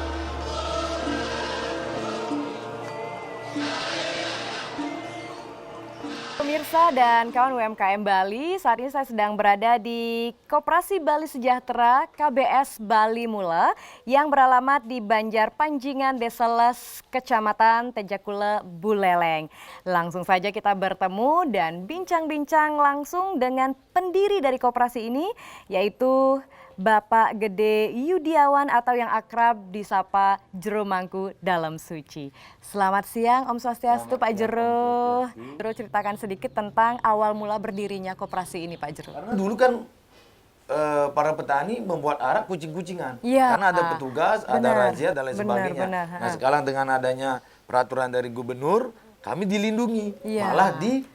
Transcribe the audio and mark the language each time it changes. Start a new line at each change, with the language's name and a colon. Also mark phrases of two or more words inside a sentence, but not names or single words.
Indonesian: Pemirsa dan kawan UMKM Bali, saat ini saya sedang berada di Koperasi Bali Sejahtera KBS Bali Mula yang beralamat di Banjar Panjingan, Desa Les, Kecamatan Tejakula, Buleleng. Langsung saja kita bertemu dan bincang-bincang langsung dengan pendiri dari koperasi ini, yaitu Bapak Gede Yudiawan atau yang akrab disapa Jero Mangku Dalam Suci. Selamat siang
Balinese: Om Swastiastu
Indonesian: Pak Jero. Jero ceritakan sedikit tentang awal mula berdirinya koperasi ini Pak Jero. Karena dulu kan para petani membuat arak kucing-kucingan. Ya, karena ada petugas, ada razia dan lain sebagainya. Benar. Nah sekarang dengan adanya peraturan dari gubernur, kami dilindungi, malah diangkat.